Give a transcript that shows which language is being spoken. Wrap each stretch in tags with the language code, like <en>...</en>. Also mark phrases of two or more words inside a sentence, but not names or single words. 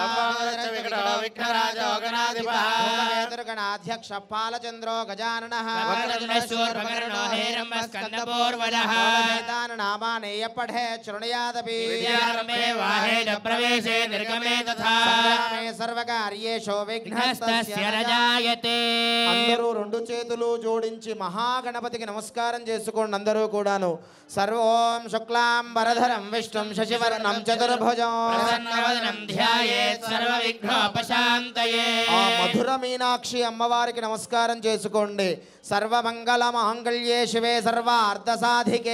<sa>विघ्नराजो गणाधिपः दुर्गणाध्यक्षः पालचन्द्रो गजाननः वक्रतुण्डशूर्पकर्णो हेरम्बस्कन्दपूर्वजः नामानि पठे शृणुयादपि विद्यारम्भे वाहेन प्रवेशे निर्गमे तथा सर्वकार्येषु विघ्नस्तस्य न जायते</sa> <te>అందరూ రెండు చేతులు జోడించి మహాగణపతికి నమస్కారం చేసుకోండి అందరూ కూడాను</te> <sa>సర్వం శుక్లాంబరధరం విష్ణుం శశివర్ణం చతుర్భుజం ప్రసన్నవదనం ధ్యాయేత్ సర్వవిఘ్నోపశాంతయే</sa> <te>ఆ మధుర మీనాక్షి అమ్మవారికి నమస్కారం చేసుకోండి</te> <sa>సర్వమంగళ మాంగళ్యే శివే సర్వార్థసాధికే</sa>